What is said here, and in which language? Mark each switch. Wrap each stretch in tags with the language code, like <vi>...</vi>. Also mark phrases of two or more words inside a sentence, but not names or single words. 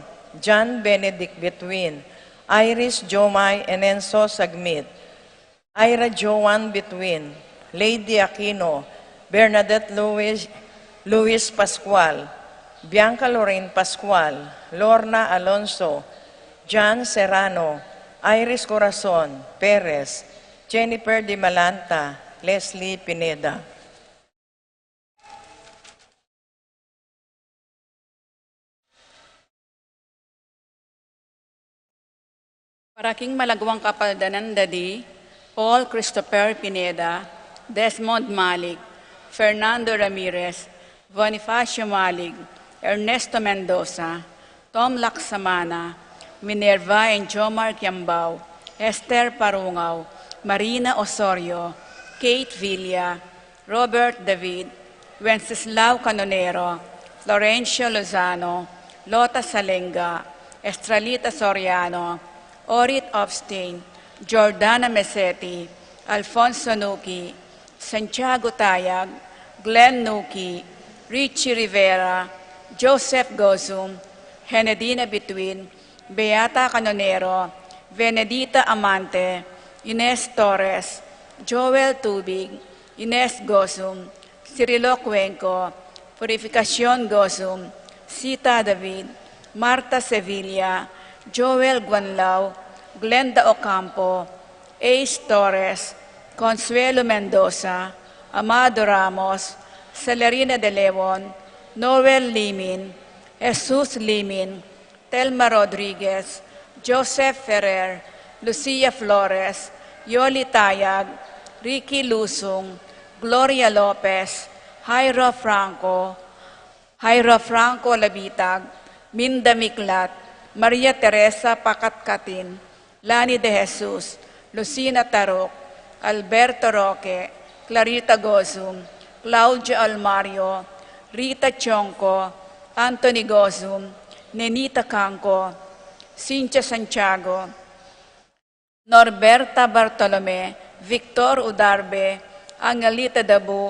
<pam>John Benedict Between, Iris Jomay and Enzo Sagmit, Ira Joan Between, Lady Aquino, Bernadette Luis Pascual, Bianca Lorraine Pascual, Lorna Alonso, John Serrano, Iris Corazon, Perez, Jennifer Di Malanta, Leslie Pineda. Paraking malagwang kapaldanan dadi, Paul Christopher Pineda, Desmond Malik, Fernando Ramirez, Bonifacio Malig, Ernesto Mendoza, Tom Laksamana, Minerva and Jomar Kiambao, Esther Parungaw, Marina Osorio, Kate Villa, Robert David, Wenceslao Canonero, Florencio Lozano, Lota Salenga, Estralita Soriano, Orit Obstein, Jordana Mesetti, Alfonso Nuki, Santiago Tayag, Glenn Nuki, Richie Rivera, Joseph Gozum, Henedina Between, Beata Canonero, Venedita Amante, Ines Torres, Joel Tubig, Ines Gozum, Cirilo Cuenco, Purificación Gozum, Sita David, Marta Sevilla, Joel Guanlao, Glenda Ocampo, Ace Torres, Consuelo Mendoza, Amado Ramos, Celerina de Leon, Noel Limin, Jesus Limin, Telma Rodriguez, Joseph Ferrer, Lucia Flores, Yoli Tayag, Ricky Lusung, Gloria Lopez, Jairo Franco Labitag, Minda Miklat, Maria Teresa Pakatkatin, Lani de Jesus, Lucina Tarok, Alberto Roque, Clarita Gozum, Claudia Almario, Rita Chonco, Anthony Gozum, Nenita Canco, Cynthia Santiago, Norberta Bartolome, Victor Udarbe, Angelita Dabu,</pam>